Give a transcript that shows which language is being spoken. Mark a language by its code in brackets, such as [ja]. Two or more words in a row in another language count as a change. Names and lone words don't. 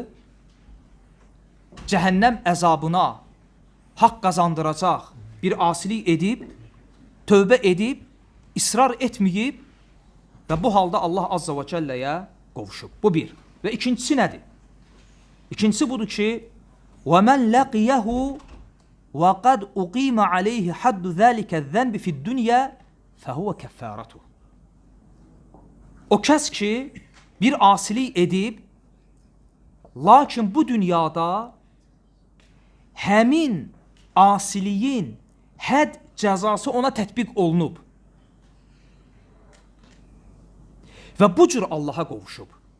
[az] Cəhənnəm əzabına haqq qazandıracaq bir asilik edib, tövbə edib, israr etməyib və bu halda Allah Azza və Cəlləyə qovuşub. Bu bir. Və ikincisi nədir? İkincisi budur ki, [ar] وَمَنْ لَقِيَهُ وَقَدْ اُقِيمَ عَلَيْهِ حَدُّ ذَٰلِكَ الذَّنْبِ فِي الدُّنْيَا فَهُوَ كَفَّارَتُهُ. [az] O kəs ki, bir asilik edib, lakin bu dünyada həmin asiliyin hədd cəzası ona tətbiq olunub və bu cür Allaha qovuşub.